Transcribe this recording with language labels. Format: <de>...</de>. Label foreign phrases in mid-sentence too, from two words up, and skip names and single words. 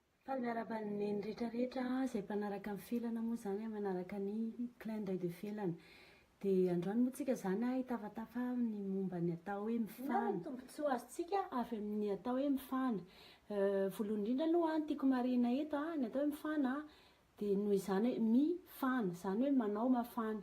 <mg>Faly miaraka ny rehetrarehetra izay mpanaraka amin'ny filana moa zany manaraka ny</mg> <fr>clin d'œil de</fr> <mg>felana. Dia androany moa tsika zany hitafatafa ny momba ny atao hoe mifana. Tombontsoa azontsika avy amin'ny atao hoe mifana. Voalohany indrindra aloha tiako marina eto ny atao hoe mifana dia noho izany hoe mifana, izany hoe manao mafana.</mg>